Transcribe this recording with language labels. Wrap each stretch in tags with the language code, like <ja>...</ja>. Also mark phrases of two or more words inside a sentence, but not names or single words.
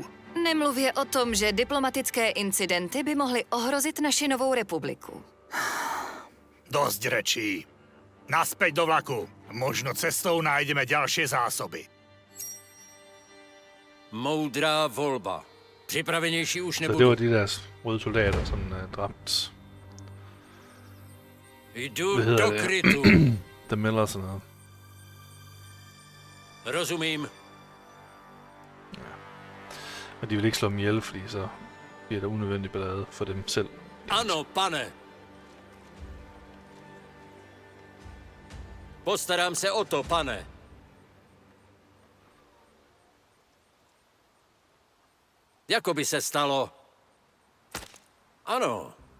<cs>Nemluvě o tom, že diplomatické incidenty by mohly ohrozit naši novou republiku.</cs> <sk>Dosť rečí. Naspäť do vlaku. Možno cestou nájdeme ďalšie zásoby.</sk> <cs>Moudrá volba. Připravenější už</cs> <da>Så det</da> <cs>nebudu.</cs> <da>var de der røde soldater, som dræbt.</da> <cs>Jdu</cs> <da>Hvad hedder</da> <cs>do</cs> <da>det?</da> <cs>krytu.</cs> <da>The Miller og sådan noget.</da> <cs>Rozumím.</cs> <da>Men de vil ikke slå dem ihjel, fordi så bliver der unødvendig ballade for dem selv.</da> <cs>Ano, pane. Postarám se o to, pane. Jako by se stalo. Ano,</cs>